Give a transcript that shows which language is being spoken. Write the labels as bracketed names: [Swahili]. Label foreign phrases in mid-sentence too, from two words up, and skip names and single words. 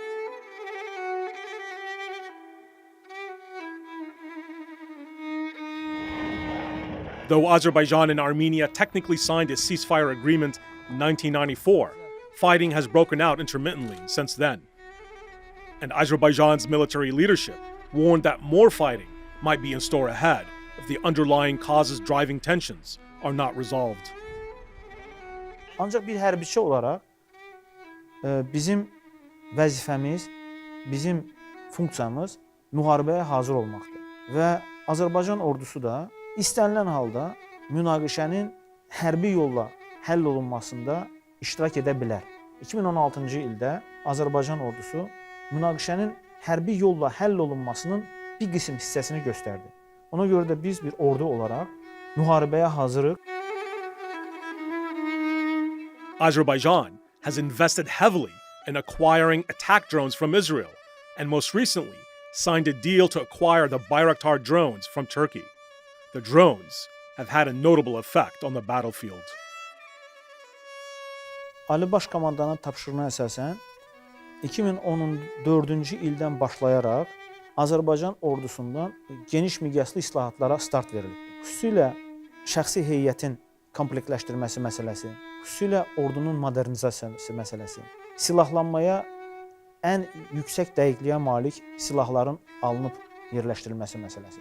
[English] Though Azerbaijan and Armenia technically signed a ceasefire agreement in 1994, fighting has broken out intermittently since then. And Azerbaijan's military leadership warned that more fighting might be in store ahead if the underlying causes driving tensions are not resolved. [Azerbaijani] Ancaq bir hərbiçi olaraq bizim vəzifəmiz, bizim funksiyamız müharibəyə hazır olmaqdır. Və Azərbaycan ordusu da istənilən halda münaqişənin hərbi yolla həll olunmasında iştirak edə bilər. 2016-cı ildə Azərbaycan ordusu münaqişənin hərbi yolla həll olunmasının bir qism hissəsini göstərdi. Ona görə də biz bir ordu olaraq müharibəyə hazırıq. [English] Azerbaijan has invested heavily in acquiring attack drones from Israel, and most recently signed a deal to acquire the Bayraktar drones from Turkey. The drones have had a notable effect on the battlefield. [Azerbaijani] Ali Baş Komandanın tapşırığına əsasən 2014-cü ildən başlayaraq Azərbaycan ordusundan geniş miqyaslı islahatlara start verildi. Xüsusilə şəxsi heyətin komplektləşdirməsi məsələsi, xüsusilə ordunun modernizasiyası məsələsi, silahlanmaya ən yüksək dəqiqliyə malik silahların alınıb yerləşdirilməsi məsələsi.